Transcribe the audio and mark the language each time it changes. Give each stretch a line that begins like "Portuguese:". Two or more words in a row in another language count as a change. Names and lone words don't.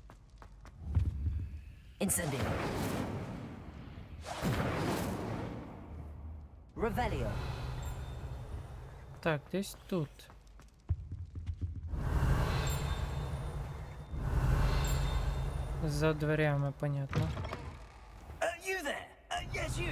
Ukrainian: Incendio. Revelio. Так, десь тут. За дверями, понятно.
English: You there? Yes, you.